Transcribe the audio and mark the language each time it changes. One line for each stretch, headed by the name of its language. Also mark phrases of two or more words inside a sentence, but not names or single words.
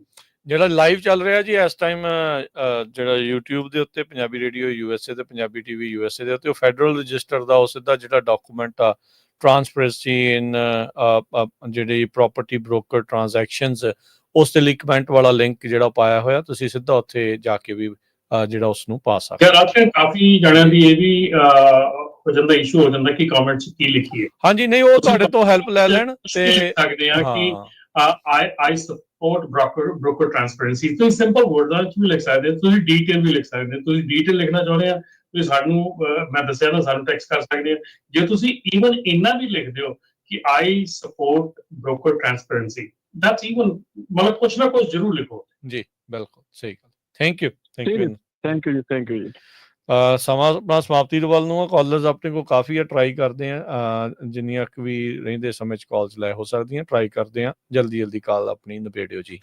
Punjabi: ਜਿਹੜਾ ਲਾਈਵ ਚੱਲ ਰਿਹਾ ਜੀ ਇਸ ਟਾਈਮ, ਜਿਹੜਾ YouTube ਦੇ ਉੱਤੇ ਪੰਜਾਬੀ ਰੇਡੀਓ USA ਤੇ ਪੰਜਾਬੀ TV USA ਦੇ ਉੱਤੇ, ਉਹ ਫੈਡਰਲ ਰਜਿਸਟਰ ਦਾ ਉਹ ਸਿੱਧਾ ਜਿਹੜਾ ਡਾਕੂਮੈਂਟ ਆ,
English: transparency in
Punjabi: ਜਿਹੜੀ
English: property broker transactions,
Punjabi: ਉਸ ਦੇ ਲਈ ਕਮੈਂਟ ਵਾਲਾ ਲਿੰਕ ਜਿਹੜਾ ਪਾਇਆ ਹੋਇਆ, ਤੁਸੀਂ ਸਿੱਧਾ ਉੱਥੇ ਜਾ ਕੇ ਵੀ ਜਿਹੜਾ ਉਸ ਨੂੰ ਪਾ ਸਕਦੇ। ਕਾਫੀ ਜਣਿਆਂ ਦੀ ਇਹ ਵੀ ਹੋ ਜਾਂਦਾ, ਇਸ਼ੂ ਹੋ ਜਾਂਦਾ ਕਿ ਕਮੈਂਟਸ ਕੀ ਲਿਖੀਏ। ਹਾਂਜੀ, ਨਹੀਂ, ਉਹ ਤੁਹਾਡੇ ਤੋਂ ਹੈਲਪ ਲੈ ਲੈਣ ਤੇ ਸਕਦੇ ਆ ਕਿ
English: I support broker transparency।
Punjabi: ਤੁਸੀਂ
English: simple words
Punjabi: ਵਿੱਚ ਵੀ ਲਿਖ ਸਕਦੇ ਹੋ, ਤੁਸੀਂ ਡੀਟੇਲ ਵੀ ਲਿਖ ਸਕਦੇ ਹੋ। ਤੁਸੀਂ ਡੀਟੇਲ ਲਿਖਣਾ ਚਾਹੁੰਦੇ ਆ, ਤੁਸੀਂ ਸਾਨੂੰ ਮੈਂ ਦੱਸਿਆ ਨਾ, ਸਾਨੂੰ ਟੈਕਸਟ ਕਰ ਸਕਦੇ ਹੋ। ਜੇ ਤੁਸੀਂ ਈਵਨ ਇੰਨਾ ਵੀ ਲਿਖਦੇ ਹੋ ਕਿ
English: I support broker transparency, that's even,
Punjabi: ਮਤਲਬ ਕੁਛ ਨਾ ਕੁਛ ਜ਼ਰੂਰ ਲਿਖੋ ਜੀ। ਬਿਲਕੁਲ ਸਹੀ ਗੱਲ।
English: thank you
Punjabi: ਜੀ। ਸਮਾਂ ਆਪਣਾ ਸਮਾਪਤੀ ਦੇ ਵੱਲ ਨੂੰ ਆ। ਕਾਲਰਸ ਆਪਣੇ ਕੋਲ ਕਾਫੀ ਆ, ਟਰਾਈ ਕਰਦੇ ਆ ਜਿੰਨੀਆਂ ਕੁ ਵੀ ਰਹਿੰਦੇ ਸਮੇਂ 'ਚ ਕਾਲਸ ਲੈ ਹੋ ਸਕਦੀਆਂ, ਟਰਾਈ ਕਰਦੇ ਆ ਜਲਦੀ ਕਾਲ ਆਪਣੀ ਨਿਬੇੜਿਓ ਜੀ।